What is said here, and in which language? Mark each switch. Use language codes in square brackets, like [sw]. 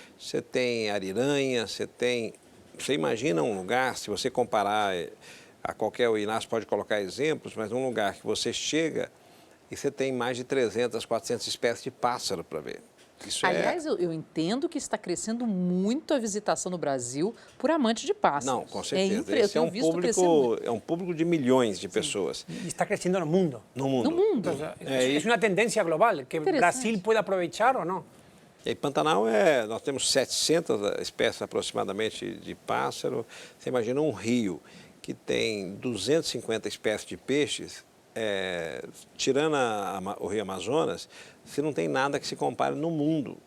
[pt] Você tem ariranha, você imagina um lugar, se você comparar a qualquer, o Inácio pode colocar exemplos, mas um lugar que você chega e você tem mais de 300, 400 espécies de pássaro para ver. Isso Aliás, eu entendo que está crescendo muito a visitação no Brasil por amantes de pássaros. Não, com certeza. Esse é um público de milhões de pessoas. [es] Y está creciendo [pt] no mundo. No mundo. No mundo. [es] Es una tendencia global que Brasil puede aprovechar o no. [pt] E Pantanal, nós temos 700 espécies aproximadamente de pássaro. Você imagina um rio que tem 250 espécies de peixes, tirando o Rio Amazonas, você não tem nada que se compare no mundo.